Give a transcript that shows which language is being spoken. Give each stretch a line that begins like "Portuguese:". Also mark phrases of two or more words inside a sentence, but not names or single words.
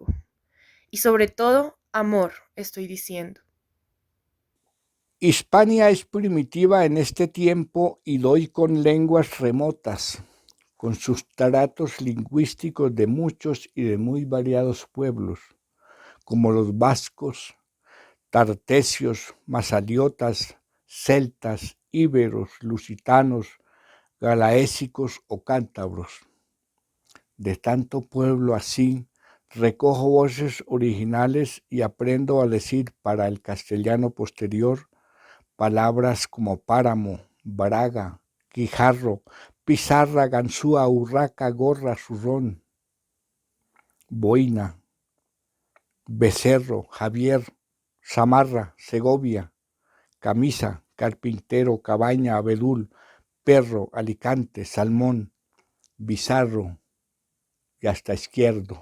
Spanish: Y sobre todo, amor, estoy diciendo. Hispania es primitiva en este tiempo y doy con lenguas remotas, con sustratos lingüísticos de muchos y de muy variados pueblos, como los vascos, tartesios, masaliotas, celtas, íberos, lusitanos, galaésicos o cántabros. De tanto pueblo así, recojo voces originales y aprendo a decir para el castellano posterior palabras como páramo, braga, guijarro, pizarra, ganzúa, urraca, gorra, zurrón, boina, becerro, Javier, zamarra, Segovia, camisa, carpintero, cabaña, abedul, perro, Alicante, salmón, bizarro y hasta izquierdo.